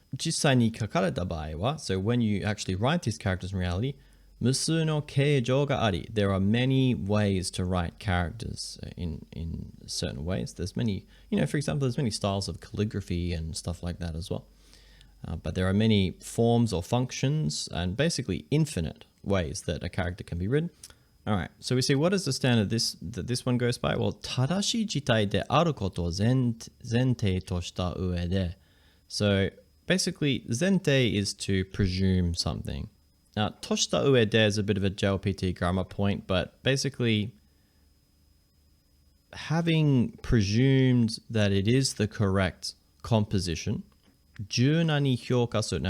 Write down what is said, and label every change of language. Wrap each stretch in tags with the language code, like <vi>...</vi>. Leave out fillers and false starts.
<ja>実際に書かれた場合は,</ja> <en>so when you actually write these characters in reality,</en> <ja>無数の形状があり,</ja> <en>there are many ways to write characters in certain ways. There's many, for example, there's many styles of calligraphy and stuff like that as well. But there are many forms or functions and basically infinite ways that a character can be written. All right, so we see what is the standard that this one goes by?</en> <ja>Well, 正しい事態であることを前提とした上で.</ja> <en>So basically, 前提 is to presume something. Now,</en> <ja>とした上で</ja> <en>is a bit of a JLPT grammar point, but basically, having presumed that it is the correct composition,</en> <ja>柔軟に評価する.</ja>